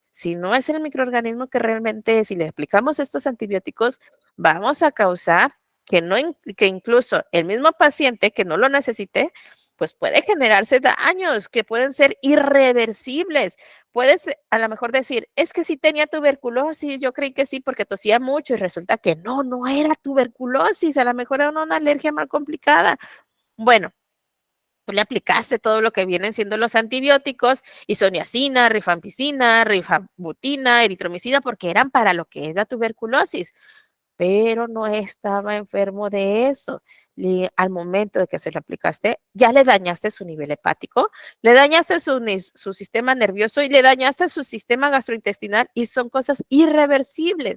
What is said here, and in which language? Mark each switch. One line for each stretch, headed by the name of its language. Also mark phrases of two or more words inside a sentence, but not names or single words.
Spanish: Si no es el microorganismo que realmente es, si le aplicamos estos antibióticos, vamos a causar que, no, que incluso el mismo paciente que no lo necesite, pues puede generarse daños que pueden ser irreversibles. Puedes a lo mejor decir, es que sí tenía tuberculosis, yo creí que sí porque tosía mucho y resulta que no era tuberculosis, a lo mejor era una alergia más complicada. Bueno, Tú le aplicaste todo lo que vienen siendo los antibióticos, isoniazida, rifampicina, rifabutina, eritromicina, porque eran para lo que es la tuberculosis, pero no estaba enfermo de eso. Al momento de que se le aplicaste, ya le dañaste su nivel hepático, le dañaste su sistema nervioso y le dañaste su sistema gastrointestinal y son cosas irreversibles.